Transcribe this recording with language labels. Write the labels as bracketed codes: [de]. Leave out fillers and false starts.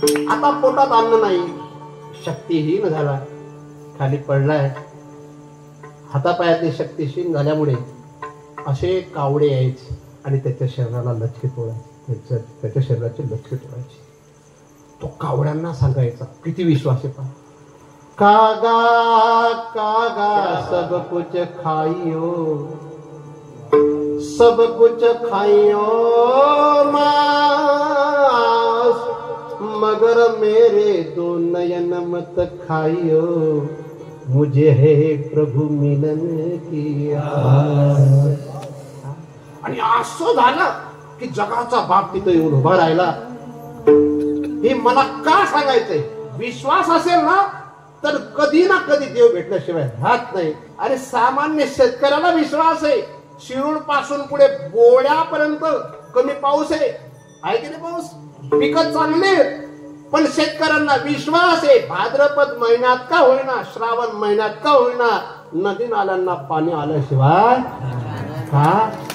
[mr] आता पोटात अन्न नाही, शक्तीहीन झाला, खाली पडलाय. हातापायातली शक्तीहीन झाल्यामुळे असे कावडे यायचे आणि त्याच्या शरीराला लचके तोडायचे, त्याच्या शरीराचे लचके तोडायचे. तो कावड्यांना सांगायचा, किती विश्वास आहे पहा. [hi] कागा कागा सब कुछ खाइयो, सब कुछ खाइयो मांस, मगर मेरे 2 नयन मत खाइयो, मुझे है प्रभु मिलन की आस. [mr] आणि असं झालं की जगाचा बाप तिथं येऊन उभा राहिला. हे मला का सांगायचंय, विश्वास असेल ना तर कधी ना कधी देव भेटल्याशिवाय राहत नाही. अरे सामान्य शेतकऱ्याला विश्वास आहे, शिरूर पासून पुढे गोड्यापर्यंत कमी पाऊस आहे की नाही, पाऊस पिकं चांगले, पण शेतकऱ्यांना विश्वास आहे, भाद्रपद महिन्यात का होईना, श्रावण महिन्यात का होईना, नदी नाल्यांना पाणी आल्याशिवाय का.